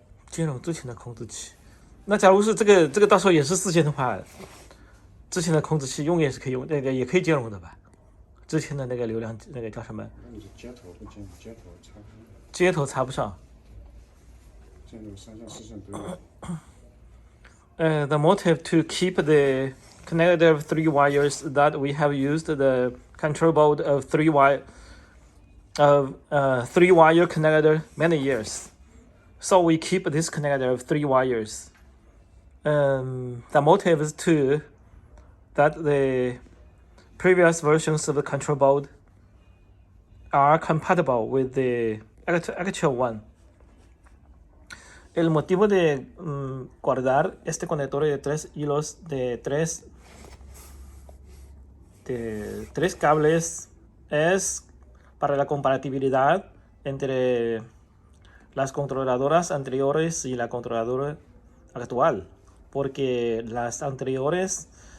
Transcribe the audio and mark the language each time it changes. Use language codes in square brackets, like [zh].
[zh] 兼容之前的控制器。那假如是这个到时候也是四线的话，之前的控制器用也是可以用，那个也可以兼容的吧？之前的那个流量那个叫什么？那你是接头不接头插不上。接头插不上。这种三线四线都有。 [en] The motive to keep the connector of 3 wires that we have used the control board of 3 wire connector many years. So we keep this connector of 3 wires. The motive is to that the previous versions of the control board are compatible with the actual one. [es] El motivo de guardar este conector de 3 hilos de tres cables es para la compatibilidad entre las controladoras anteriores y la controladora actual, porque las anteriores